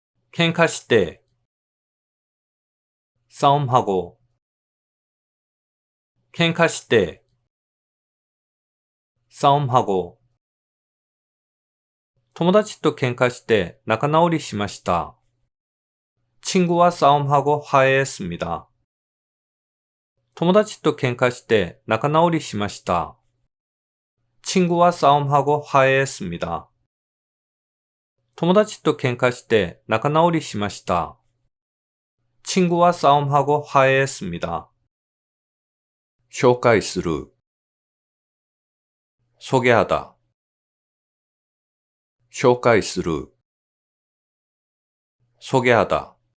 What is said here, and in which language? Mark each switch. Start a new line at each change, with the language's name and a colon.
Japanese: 喧嘩して、
Korean: 싸움하고.
Japanese: 喧嘩して、
Korean: 싸움하고.
Japanese: 友達と喧嘩して仲直りしました。
Korean: 친구와 싸움하고 화해했습니다.
Japanese: 友達と喧嘩して仲直りしました。
Korean: 친구와 싸움하고 화해했습니다.
Japanese: 友達と喧嘩して仲直りしました。
Korean: 친구와 싸움하고 화해했습니다.
Japanese: 紹介する。
Korean: 소개하다.
Japanese: 紹介する。
Korean: 소개하다.